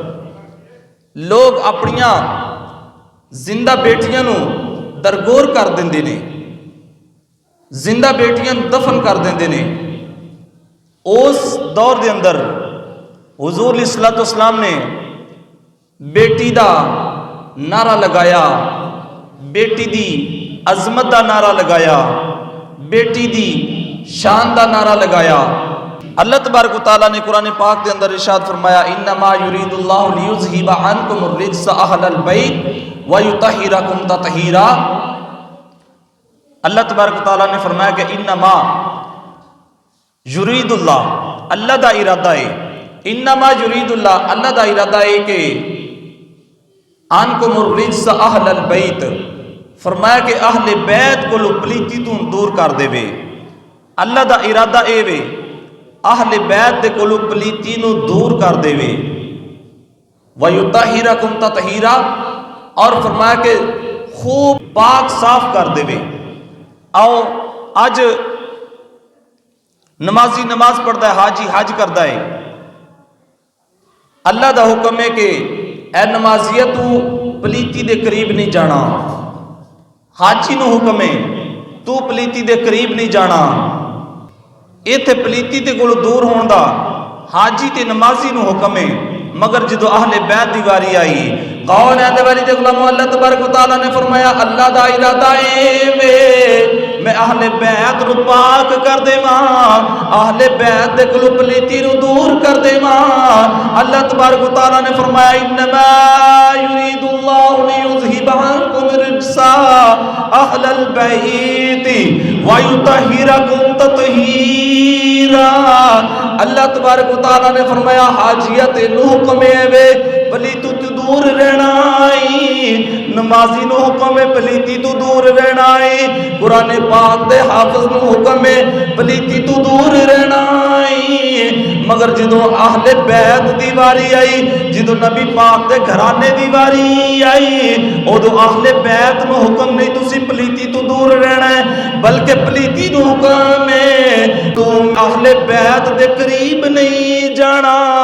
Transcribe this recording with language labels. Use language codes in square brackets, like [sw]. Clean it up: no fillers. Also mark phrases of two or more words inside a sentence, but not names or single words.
[pa] لوک اپنیاں زندہ بیٹیاں نوں درگور کر دیندے نے، زندہ بیٹیاں دفن کر دیندے نے, [ur] اس دور کے اندر حضور علیہ السلام نے بیٹی کا نعرہ لگایا, [pa] بیٹی دی عظمت کا نعرہ لگایا، بیٹی دی شان کا نعرہ لگایا. [ur] اللہ تبارک و تعالیٰ نے قرآن پاک کے اندر ارشاد فرمایا, [ar] إنما يريد الله ليذهب عنكم الرجس أهل البيت ويطهركم تطهيرا. [ur] اللہ تبارک و تعالیٰ نے فرمایا کہ [ar] إنما يريد الله, [ur] اللہ کا ارادہ ہے, [ar] إنما يريد الله, [ur] اللہ کا ارادہ ہے کہ [ar] عنكم الرجس أهل البيت, [ur] فرمایا کہ اہلِ بیت کو پلیتی توں دور کر دیوے. [pa] اللہ کا ارادہ اے وے اہلِ بیت دے کولوں پلیتی نوں دور کر دیوے. [ar] ويطهركم تطهيرا, [ur] اور فرمایا کہ خوب پاک صاف کر دیوے. آؤ اج نمازی نماز پڑھتا ہے، حاجی حج کرتا ہے، اللہ کا حکم ہے कि [pa] اے نمازیا توں پلیتی دے قریب نہیں جانا. حاجی نوں حکم ہے توں پلیتی دے قریب نہیں جانا. اتھے پلیتی تے کولوں دور ہونے کا حاجی تے نمازی نوں حکم ہے، مگر جو اہلِ بیت دی واری آئی، کون ہے دے والی دے غلامو, اللہ تبارک و تعالیٰ نے فرمایا اللہ دا ارادہ ہے وے میں اہلِ بیت نوں پاک کر دیواں، اہلِ بیت دے کولوں پلیتی نوں دور کر دیواں. [ur] اللہ تبارک و تعالیٰ نے فرمایا [ar] إنما يريد الله ليذهب عنكم الرجس أهل البيت ويطهركم تطهيرا. [pa] اللہ تبارک و تعالیٰ نے فرمایا حاجیا تینوں حکم ہے وے پلیتی توں دور رہنا ہے، نمازی نوں حکم ہے پلیتی توں دور رہنا ہے، قرآن پاک دے حافظ نوں حکم ہے پلیتی توں دور رہنا ہے. مگر جو اہلِ بیت دی واری آئی، جو نبی پاک دے گھرانے دی واری آئی، اودوں اہلِ بیت نوں حکم نہیں تسی پلیتی توں دور رہنا ہے، بلکہ پلیتی نوں حکم ہے توں اہلِ بیت دے قریب نہیں جانا.